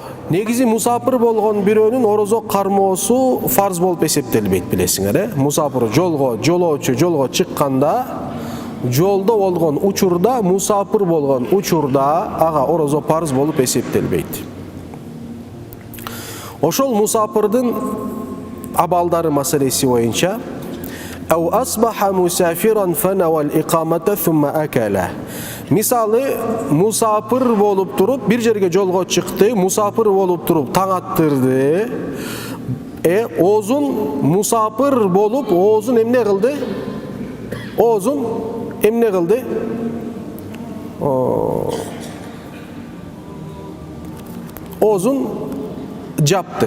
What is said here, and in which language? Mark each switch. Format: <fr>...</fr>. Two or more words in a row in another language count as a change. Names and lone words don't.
<ky>Негизи мусапыр болгон бирөөнүн орозо кармоосу фарз болуп эсептелбейт, билесиңер, Мусапыр жолоочу жолго чыкканда, жолдо болгон учурда, мусапыр болгон учурда ага орозо фарз болуп эсептелбейт. Ошол мусапырдын абалдары маселеси боюнча</ky> <ar>أو أصبح مسافرا فنوى الإقامة ثم أكل.</ar> <ky>Мисалы, мусапыр болуп туруп, бир жерге жолго чыкты, мусапыр болуп туруп таң аттырды. Оозун мусапыр болуп, оозун эмне кылды? Оозун эмне кылды? Оозун жапты.</ky>